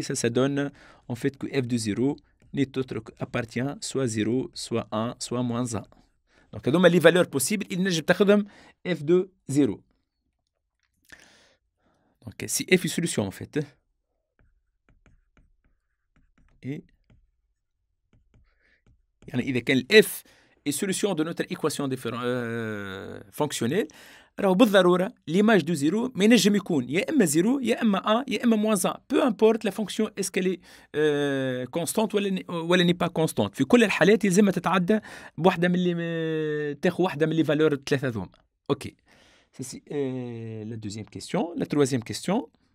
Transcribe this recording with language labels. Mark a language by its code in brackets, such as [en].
[fr] Ça donne en fait que f de 0 n'est autre qu'appartient soit 0, soit 1, soit moins 1. Donc, [ar] هذوما [fr] les valeurs possibles. Il [ar] نجم تاخذهم [fr] f de 0. Donc, si f est solution en fait. Et [ar] يعني إذا كان [fr] f est solution de notre équation fonctionnelle, alors [ar] بالضرورة [fr] l'image de 0 [ar] ما ينجم يكون يا إما [fr] 0 يا إما 1 يا إما moins 1. Peu importe la fonction est-ce qu'elle est constante [ar] ولا [fr] n'est pas constante. [ar] في كل الحالات يلزمها تتعدى بواحدة من اللي تاخذ واحدة من [fr] les valeurs [ar] الثلاثة ذوما. [fr] OK. Ça c'est la deuxième question. La troisième question.